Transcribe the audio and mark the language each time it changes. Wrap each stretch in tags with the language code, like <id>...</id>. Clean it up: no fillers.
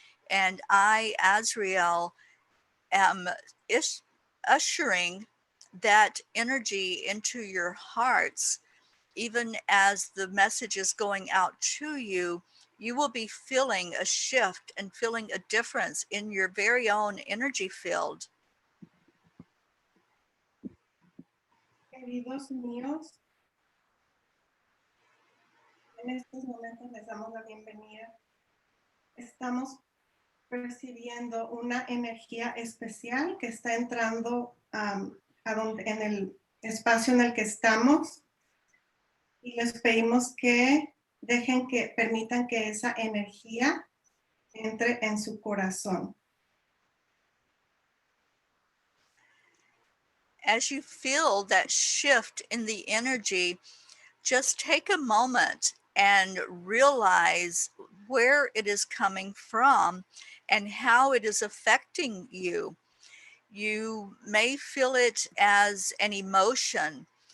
<en>And I, Azrael, am ushering that energy into your hearts. Even as the message is going out to you, you will be feeling a shift and feeling a difference in your very own energy field.</en> <es>Queridos míos, en estos momentos les damos la bienvenida. Estamos percibiendo una energía especial que está entrando en el espacio en el que estamos y les pedimos que permitan que esa energía entre en su corazón.</es> <en>As you feel that shift in the energy, just take a moment and realize where it is coming from and how it is affecting you. You may feel it as an emotion.</en>